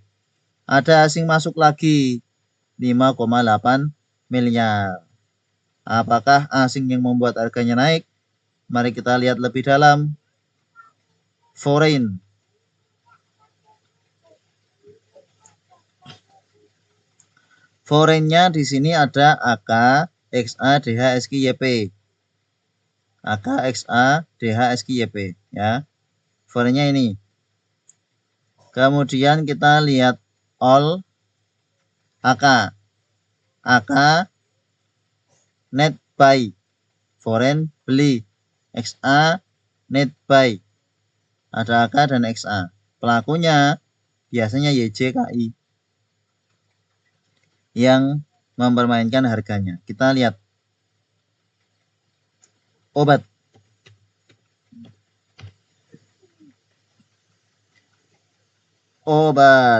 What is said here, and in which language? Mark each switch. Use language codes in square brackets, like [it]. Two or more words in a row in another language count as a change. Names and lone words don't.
[id] Ada asing masuk lagi 5,8 miliar. Apakah asing yang membuat harganya naik? Mari kita lihat lebih dalam. Foreign. Foreignnya di sini ada AK, XA, DH, SQ, YP. AK, XA, DH, SQ, YP. Ya. Foreignnya ini. Kemudian kita lihat all AK. [en] AK net buy. [id] Foreign beli. XA [en] net buy. [id] Ada AK dan XA. Pelakunya biasanya YJKI yang mempermainkan harganya. Kita lihat obat. Obat.